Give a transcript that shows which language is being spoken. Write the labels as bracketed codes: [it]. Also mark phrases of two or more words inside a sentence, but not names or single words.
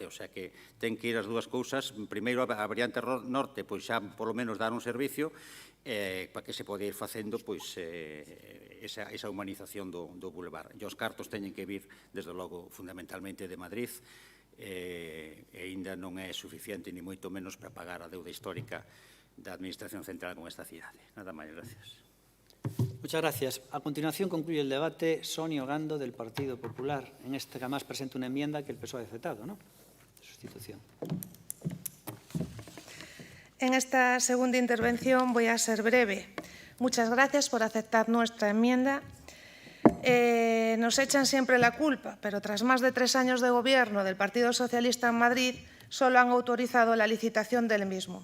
[gl] O sea que ten que ir as dúas cousas. Primeiro, a variante norte, pois xa polo menos dar un servicio para que se pode ir facendo pois esa humanización do boulevard. E os cartos teñen que vir, desde logo, fundamentalmente de Madrid, e ainda non é suficiente, ni moito menos, para pagar a deuda histórica da Administración Central con esta cidade. Nada máis, gracias. [es] Muchas gracias. A continuación concluye el debate Sonia Ogando, del Partido Popular. En este, que además presenta una enmienda que el PSOE ha aceptado, ¿no? De sustitución. En esta segunda intervención voy a ser breve. Muchas gracias por aceptar nuestra enmienda. Nos echan siempre la culpa, pero tras más de 3 años de gobierno del Partido Socialista en Madrid, solo han autorizado la licitación del mismo.